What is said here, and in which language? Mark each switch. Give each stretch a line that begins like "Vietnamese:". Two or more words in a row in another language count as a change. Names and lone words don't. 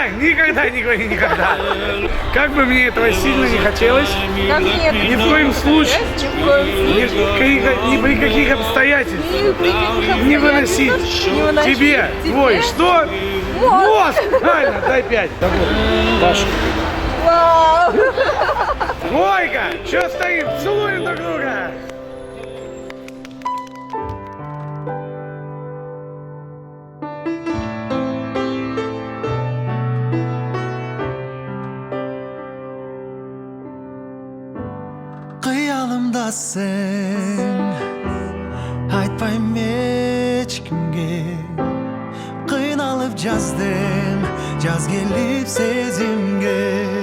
Russian: Никогда, не говори никогда. Как бы мне этого сильно не хотелось, ни в коем случае, ни при каких обстоятельствах не выносить тебе твой что? Мозг! Правильно, дай 5. Даша. Ой-ка, что стоим? Целуем друг друга.
Kyrgyz: Кыялымда сен айтпайм эч кимге кыйналып жаздым жаз келип сезимге